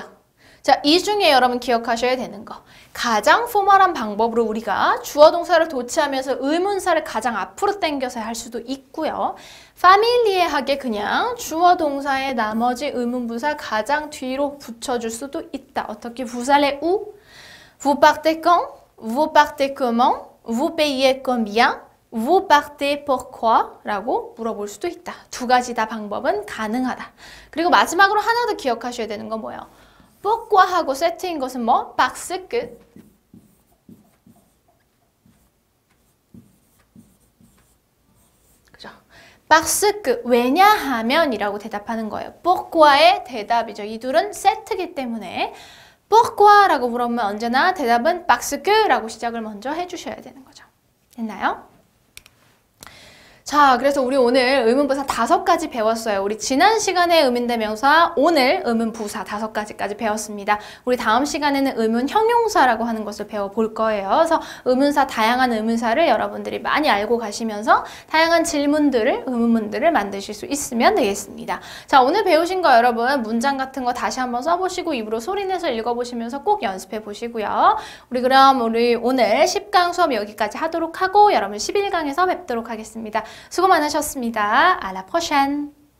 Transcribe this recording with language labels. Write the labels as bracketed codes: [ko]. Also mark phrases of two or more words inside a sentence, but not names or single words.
[ko] 자, 이 중에 여러분 기억하셔야 되는 거. 가장 포멀한 방법으로 우리가 주어 동사를 도치하면서 의문사를 가장 앞으로 당겨서 할 수도 있고요. 파밀리에하게 그냥 주어 동사의 나머지 의문부사 가장 뒤로 붙여줄 수도 있다. 어떻게? [fr] Vous allez où? Vous partez quand? Vous partez comment? Vous payez combien? Vous partez pourquoi? [ko] 라고 물어볼 수도 있다. 2가지 다 방법은 가능하다. 그리고 마지막으로 하나 더 기억하셔야 되는 건 뭐예요? pourquoi하고 세트인 것은 뭐? [fr] parce que. [ko] 그죠? [fr] parce que [ko] 왜냐하면이라고 대답하는 거예요. pourquoi의 대답이죠. 이 둘은 세트이기 때문에 pourquoi라고 물어보면 언제나 대답은 [fr] parce que [ko] 라고 시작을 먼저 해주셔야 되는 거죠. 됐나요? 자, 그래서 우리 오늘 의문부사 5가지 배웠어요. 우리 지난 시간에 의문대명사, 오늘 의문부사 5가지까지 배웠습니다. 우리 다음 시간에는 의문형용사라고 하는 것을 배워볼 거예요. 그래서 의문사, 다양한 의문사를 여러분들이 많이 알고 가시면서 다양한 질문들을, 의문문들을 만드실 수 있으면 되겠습니다. 자, 오늘 배우신 거 여러분 문장 같은 거 다시 한번 써보시고 입으로 소리내서 읽어보시면서 꼭 연습해 보시고요. 그럼 우리 오늘 10강 수업 여기까지 하도록 하고 여러분 11강에서 뵙도록 하겠습니다. 수고 많으셨습니다. [fr] À la prochaine!